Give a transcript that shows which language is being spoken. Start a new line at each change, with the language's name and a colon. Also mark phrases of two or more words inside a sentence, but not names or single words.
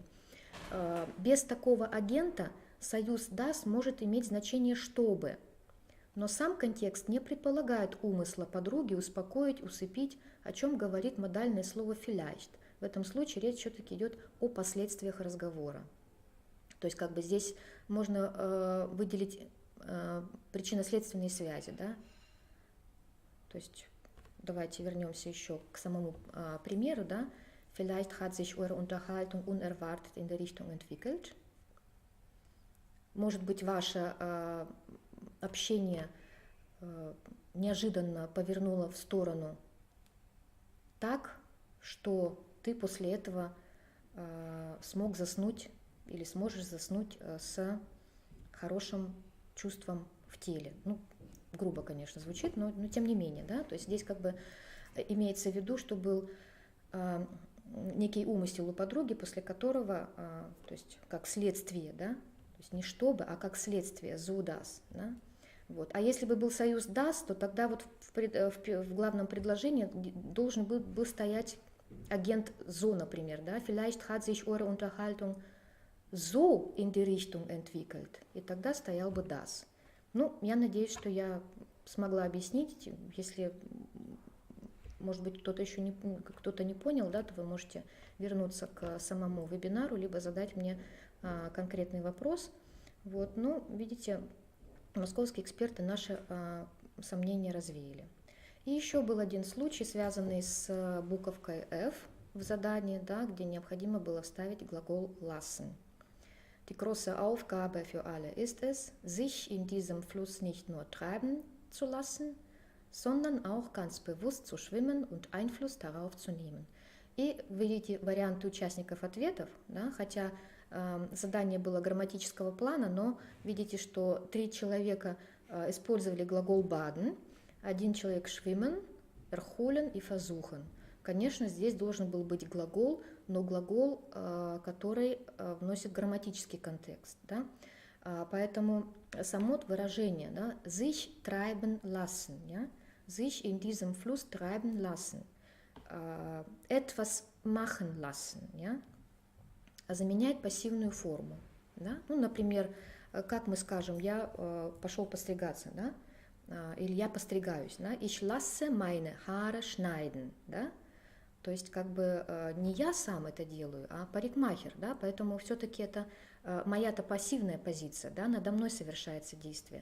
Russian: Без такого агента союз das может иметь значение «чтобы», но сам контекст не предполагает умысла подруги успокоить, усыпить, о чем говорит модальное слово vielleicht. В этом случае речь все-таки идет о последствиях разговора. То есть как бы здесь можно выделить причинно-следственные связи, да? То есть давайте вернемся еще к самому примеру, да?
German: Vielleicht hat sich eure Unterhaltung unerwartet in der Richtung entwickelt.
Russian: Может быть, ваше общение неожиданно повернуло в сторону так, что ты после этого смог заснуть или сможешь заснуть с хорошим чувством в теле. Ну, грубо, конечно, звучит, но тем не менее, да, то есть здесь как бы имеется в виду, что был некий умысел у подруги, после которого, то есть как следствие, да, то есть не чтобы, а как следствие,
German: so das,
Russian: да, Вот. А если бы был союз das, то тогда вот в главном предложении должен был стоять агент so, например, да,
German: vielleicht hat sich eure Unterhaltung so in die Richtung entwickelt,
Russian: и тогда стоял бы das. Ну, я надеюсь, что я смогла объяснить. Если, может быть, кто-то не понял, да, то вы можете вернуться к самому вебинару, либо задать мне конкретный вопрос. Вот, ну, видите, московские эксперты наши сомнения развеяли. И еще был один случай, связанный с буковкой F в задании, да, где необходимо было вставить глагол lassen.
German: Die große Aufgabe für alle ist es, sich in diesem Fluss nicht nur treiben zu lassen, sondern auch ganz bewusst zu schwimmen und Einfluss darauf zu nehmen.
Russian: И видите варианты участников ответов, да, хотя задание было грамматического плана, но видите, что 3 человека использовали глагол baden, 1 человек
German: schwimmen, erholen
Russian: и versuchen. Конечно, здесь должен был быть глагол, но глагол, который вносит грамматический контекст. Да? Поэтому само выражение, да,
German: sich treiben lassen, ja? Sich in diesem Fluss treiben lassen, etwas machen lassen, ja?
Russian: Заменяет пассивную форму. Да? Ну, например, как мы скажем, я пошел постригаться, да? Или я постригаюсь. Да?
German: Ich lasse meine Haare schneiden.
Russian: Да? То есть как бы не я сам это делаю, а парикмахер, да, поэтому все-таки это моя-то пассивная позиция, да, надо мной совершается действие.